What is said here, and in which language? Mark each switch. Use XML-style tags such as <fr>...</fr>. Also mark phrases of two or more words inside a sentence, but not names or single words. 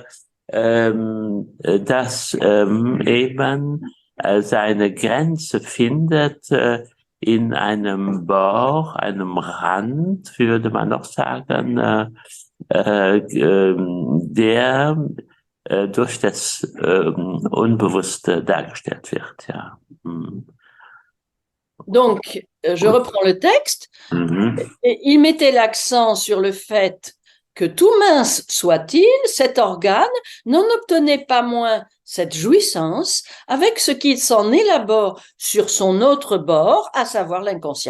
<de>das eben seine Grenze findet in einem Bauch, einem Rand, würde man noch sagen, der durch das Unbewusste dargestellt wird. Ja.</de> <fr>Donc, je reprends le texte. Il mettait l'accent sur le fait que tout mince soit-il, cet organe n'en obtenait pas moins cette jouissance avec ce qu'il s'en élabore sur son autre bord, à savoir l'inconscient.</fr>